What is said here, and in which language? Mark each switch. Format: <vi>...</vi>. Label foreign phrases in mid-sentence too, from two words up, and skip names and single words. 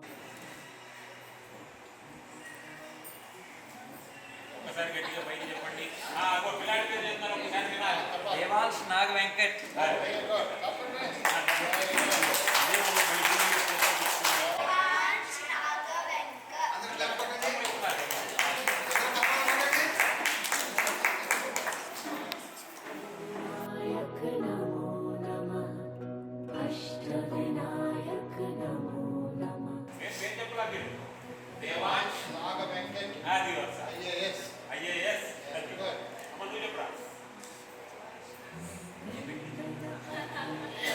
<te>ఒకసారి గట్టిగా పైకి చెప్పండి. అగో పిల్లాడి పేరు చెప్తున్నారు, ఒకసారి వినాలి. దేవాంశ్ నాగ్ వెంకట్.</te> <sa>नमो नमः। अष्टविनायक नमो नमः।</sa> <te>పేరు చెప్పులా పేరు దేవాంశ్ నాగ వెంకట్ అది వస్తా ఐఏఎస్ ఐఏఎస్ అమ్మ నువ్వు చెప్పురా.</te>